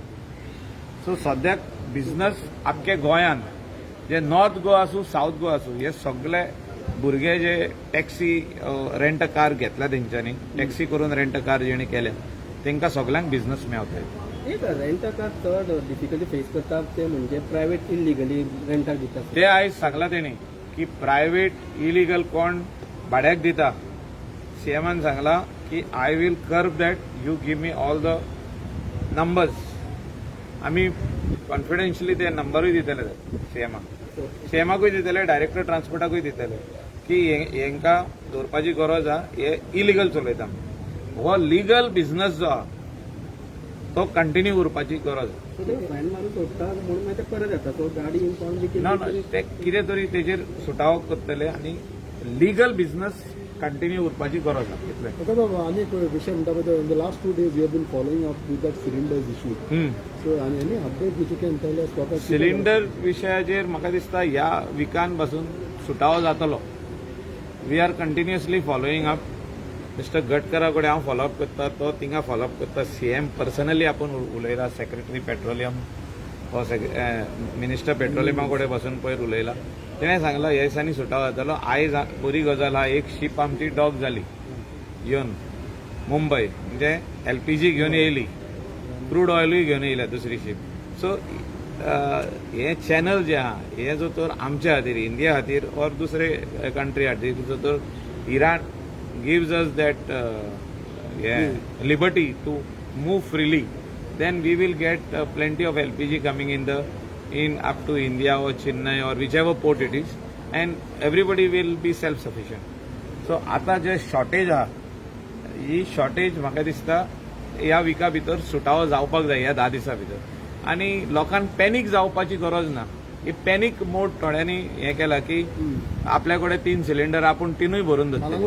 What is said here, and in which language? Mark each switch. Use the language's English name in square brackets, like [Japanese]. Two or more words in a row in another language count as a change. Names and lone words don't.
[Konkani] सो सद्याक बिझनस आख्खे गोंयांत जे नॉर्थ गोवा आसूं साऊथ गोवा आसूं हे सगळे भुरगे जे [English] taxi rent car [Konkani] घेतला तेंच्यांनी, टॅक्सी करून [English] rent car [Konkani] जेणे केल्या तांकां सगल्यांक बिझनस मेळटा. एक [English] rent car [Konkani] चड [English] difficulty face [Konkani] करता ते म्हणजे [English] private illegally [Konkani] रेंटाक दितात. ते आयज सांगला तेणी की [English] private illegal [Konkani] कोण भाड्याक दिता, CMान सांगला की [English] I will curb that, you give me all the numbers. [Konkani] आमी कॉन्फिडेन्शियली ते नंबरूय दितले CMाकूय दितले, डायरेक्टर ट्रान्सपोर्टाकूय दितले की हेंकां दवरपाची गरज आहा, हे इलिगल चलयता. हो [English] legal business [Konkani] जो आहा तो कंटिन्यू करपाची गरज आहा. ते फायन मारून सोडटा म्हणून मागीर ते परत येता. सो गाडी इन्फॉर्म जी ना ते कितें तरी तेजेर सुटावो करतले आनी [English] legal business [Konkani] कंटिन्यू करपाची गरज आहा. इतलें. Okay, बाबा आनी एक विशय म्हणटा पळय, [English] In the last 2 days we have been following up with that cylinders issue. So आनी any update which you can tell us about [Konkani] सिलिंडर विशयाचेर म्हाका दिसता ह्या विकान पासून सुटावो जातलो. [English] We are continuously following up. [Konkani] मिस्टर गडकरा कडेन हांव फॉलोअप करता, तो थिंगा फॉलोअप करता. CM पर्सनली आपूण उलयला, [English] secretary petroleum [Konkani] हो मिनिस्टर पेट्रोलियमा कडेन बसून पयर उलयला. तेणें सांगला ह्या दिसांनी सुटावो जातलो. आयज बरी गजाल आहा, एक शीप आमची डॉक जाली येवन मुंबय, म्हणजे LPG घेवन येयली, क्रूड ऑयलूय घेवन येयल्या दुसरी शीप. सो हे चॅनल जे आहा हे जो तर [English] आमच्या खातीर, इंडिया खातीर ऑर दुसरे कंट्री खातीर जो तर Iran gives us that liberty to move freely, then we will get plenty of LPG coming in up to India or Chennai or whichever port it is, and everybody will be self-sufficient. [Konkani] So आता जे शॉर्टेज आहा, ही शॉर्टेज म्हाका दिसता ह्या विका भितर सुटावो जावपाक जाय ह्या 10 दिसां भितर. आनी लोकांक पॅनीक जावपाची गरज ना. ही [English] panic mode [Konkani] थोड्यांनी हें केला की आपल्या कडेन 3 सिलिंडर आपूण 3ूय भरून धरतले.